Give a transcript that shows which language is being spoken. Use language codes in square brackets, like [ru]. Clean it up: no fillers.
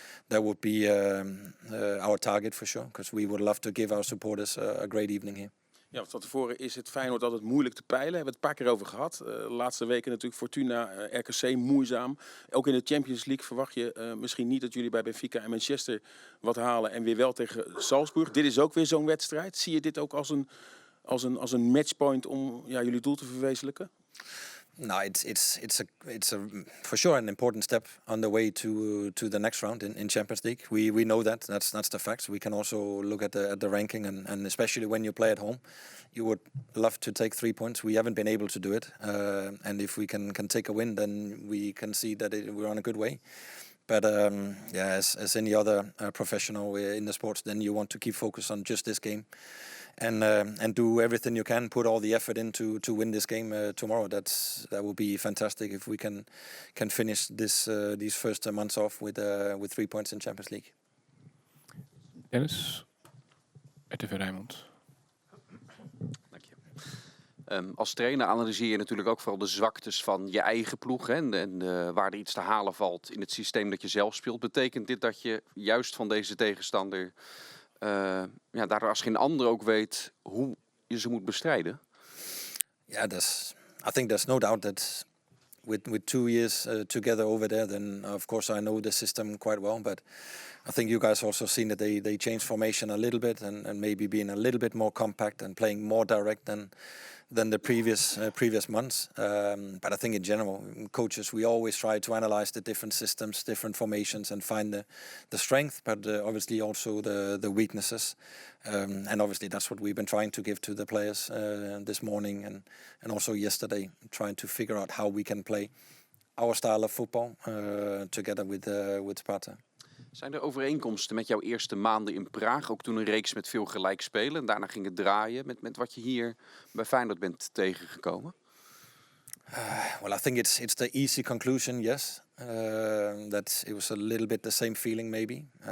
[en] That would be our target for sure, because we would love to give our supporters a great evening here. [nl] Ja, want van tevoren is het Feyenoord altijd moeilijk te peilen. We hebben het een paar keer over gehad. De laatste weken natuurlijk Fortuna, RKC moeizaam. Ook in de Champions League verwacht je misschien niet dat jullie bij Benfica en Manchester wat halen en weer wel tegen Salzburg. Dit is ook weer zo'n wedstrijd. Zie je dit ook als een matchpoint om jullie doel te verwezenlijken? [en] No, it's for sure an important step on the way to the next round in Champions League. We know that. That's the facts. We can also look at the ranking, and especially when you play at home, you would love to take 3 points. We haven't been able to do it, and if we can take a win, then we can see that we're on a good way. But as any other professional in the sports, then you want to keep focus on just this game and do everything you can, put all the effort in to win this game tomorrow. That will be fantastic if we can finish these first months off with 3 points in Champions League. [nl] Dennis, RTV Rijnmond. Dank je. Als trainer analyseer je natuurlijk ook vooral de zwaktes van je eigen ploeg. Hè, en waar er iets te halen valt in het systeem dat je zelf speelt. Betekent dit dat je juist van deze tegenstander daardoor als geen ander ook weet hoe je ze moet bestrijden? [en] Yeah, I think there's no doubt that with 2 years together over there, then of course I know the system quite well. But I think you guys also seen that they changed formation a little bit and maybe being a little bit more compact and playing more direct than the previous months. But I think in general, coaches, we always try to analyze the different systems, different formations, and find the strength, but obviously also the weaknesses. And obviously that's what we've been trying to give to the players this morning and also yesterday, trying to figure out how we can play our style of football together with Sparta. [nl] Zijn er overeenkomsten met jouw eerste maanden in Praag? Ook toen een reeks met veel gelijkspelen. En daarna ging het draaien met wat je hier bij Feyenoord bent tegengekomen? [en] Well, I think it's the easy conclusion, yes. That it was a little bit the same feeling maybe.